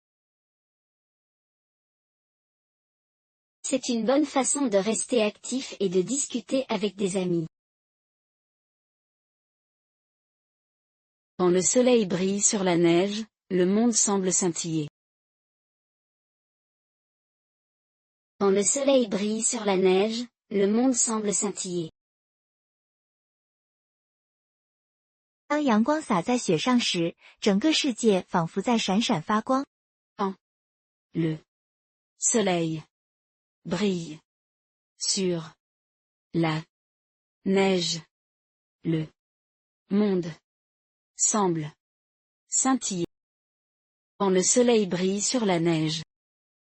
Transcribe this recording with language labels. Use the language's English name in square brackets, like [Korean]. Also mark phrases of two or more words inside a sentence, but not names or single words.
[French] C'est une bonne façon de rester actif et de discuter avec des amis. Quand le soleil brille sur la neige, le monde semble scintiller. Quand le soleil brille sur la neige, le monde semble scintiller. [Chinese] 当阳光洒在雪上时，整个世界仿佛在闪闪发光。 [French] Le soleil brille sur la neige. Le monde semble scintiller. Quand le soleil brille sur la neige.